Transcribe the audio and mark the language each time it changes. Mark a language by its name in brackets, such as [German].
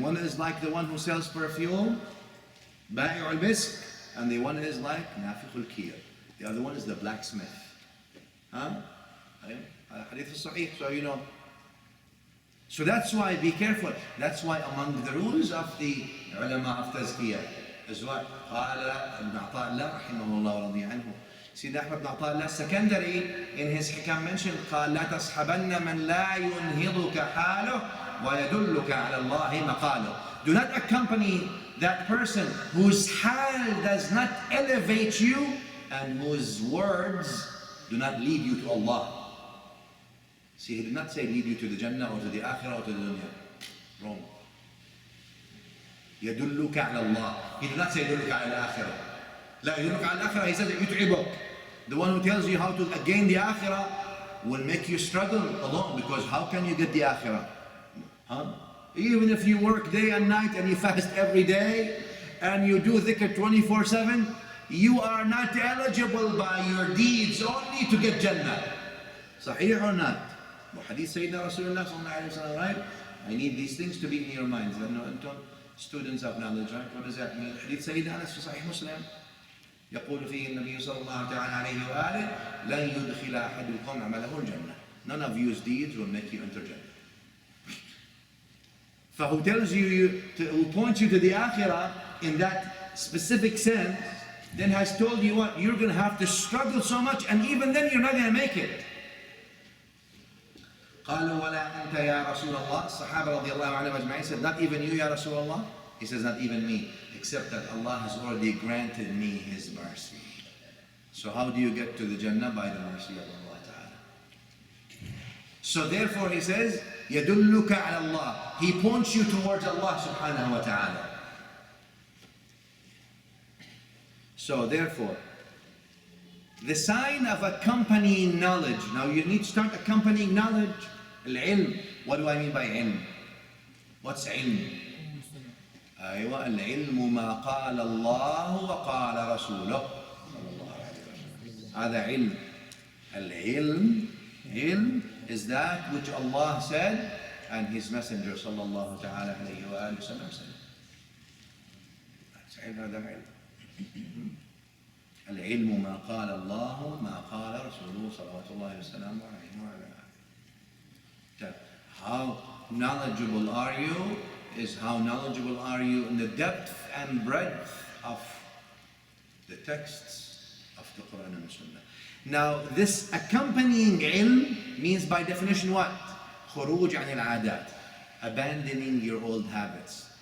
[English] One is like the one who sells perfume, ba'i' al-misk, and the one is like nafiq al-kiyar. The other one is the blacksmith. Hadith al-sahih, so you know. So that's why, be careful. That's why among the rules of the ulama of Tazkiya is what? [Arabic] قال ابن عطاء الله رحمه الله ورضي عنه. Sayyid Ahmad ibn Ata'illah al-Secondary [English] in his hikam mentioned [Arabic] قال لا تصحبن من لا ينهضك حاله ويدلك على الله مقاله. [English] Do not accompany that person whose hal does not elevate you and whose words do not lead you to Allah. See, he did not say lead you to the Jannah or to the Akhirah or to the Dunya. Wrong. [Arabic] يدلك على الله. [English] He did not say [Arabic] يدلك على الآخرة. لا يدلك على الآخرة, [English] he said [Arabic] يتعبك. [English] The one who tells you how to gain the Akhirah will make you struggle alone, because how can you get the Akhirah? Even if you work day and night and you fast every day and you do dhikr 24/7, you are not eligible by your deeds only to get Jannah. Sahih or not? Hadith Sayyidina Rasulullah sallallahu alayhi wa sallam, right? I need these things to be in your minds. Students of knowledge, right? What does that mean? Hadith Sayyidina Anas fi Sahih Muslim. [Arabic] يقول فيه النبي صلى الله تعالى عليه وآله لن يدخل أحدكم عمله الجنة. [English] None of your deeds will make you enter Jannah. So who tells you, who points you to the Akhirah in that specific sense, then has told you what? You're going to have to struggle so much, and even then you're not going to make it. [Arabic] قالوا ولا أنت يا رسول الله. الصحابة رضي الله عنهم أجمعين [English] said, not even you [Arabic] يا رسول الله. [English] He says, not even me, except that Allah has already granted me His mercy. So how do you get to the Jannah? By the mercy of Allah Ta'ala. So therefore he says, [Arabic] يدلك على الله. [English] He points you towards Allah Subhanahu wa Ta'ala. So therefore, the sign of accompanying knowledge. Now you need to start accompanying knowledge. Al-ilm. What do I mean by ilm? What's ilm? [Arabic] أيوة العلم ما قال الله وقال رسوله هذا علم. [English] العلم علم is that which Allah said and His Messenger [Arabic] صلى الله تعالى عليه وآله وسلم [English] said. [Arabic] هذا علم. العلم ما قال الله ما قال رسوله صلوات الله وسلامه عليه وعلى آله. [English] How knowledgeable are you is how knowledgeable are you in the depth and breadth of the texts of the Quran and Sunnah. Now this accompanying ilm means by definition what? [Arabic] خروج عن العادات, [English] abandoning your old habits.